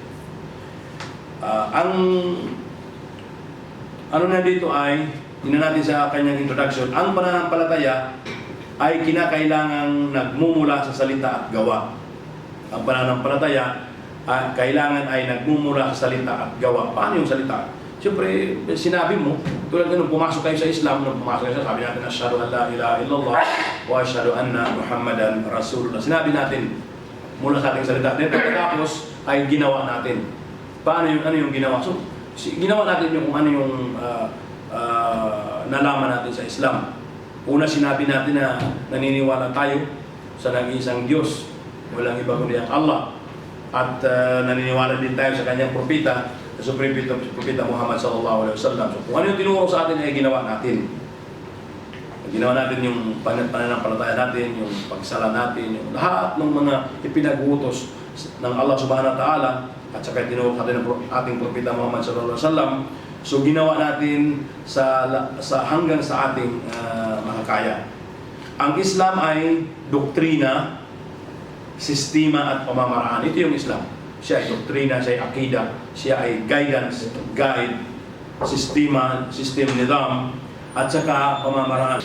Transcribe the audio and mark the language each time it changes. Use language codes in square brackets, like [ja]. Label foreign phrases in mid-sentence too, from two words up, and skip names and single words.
[tl] Ang ano na dito ay, tingnan natin sa kanyang introduction, ang pananampalataya ay kinakailangang nagmumula sa salita at gawa. Ang pananampalataya kailangan ay nagmumula sa salita at gawa. Paano yung salita? Siyempre, sinabi mo, tulad nung pumasok kayo sa Islam, sabi natin, [ar] أشهد أن لا إله إلا الله وأشهد أن محمدا رسول الله. [tl] Sinabi natin mula sa ating salita. Then pagkatapos ay ginawa natin. Paano yung, ano yung ginawa? So, ginawa natin yung kung ano yung nalaman natin sa Islam. Una, sinabi natin na naniniwala tayo sa nag-iisang Diyos, walang iba kundi ang Allah. At naniniwala din tayo sa kanyang propeta, sa Supreme Propeta Muhammad [ar] صلى الله عليه وسلم. [tl] So kung ano yung tinuro sa atin ay ginawa natin. Ginawa natin yung pananampalataya natin, yung pagsala natin, yung lahat ng mga ipinag-utos ng [ar] الله سبحانه وتعالى [tl] at saka tinuro natin ng ating Propeta Muhammad [ar] صلى الله عليه وسلم. [tl] So ginawa natin sa hanggang sa ating makakaya. Ang Islam ay doktrina, sistema at pamamaraan. Ito yung Islam. Siya ay doktrina, siya ay akida, siya ay [en] guidance, guide, [tl] sistema, system, nidam, at saka pamamaraan.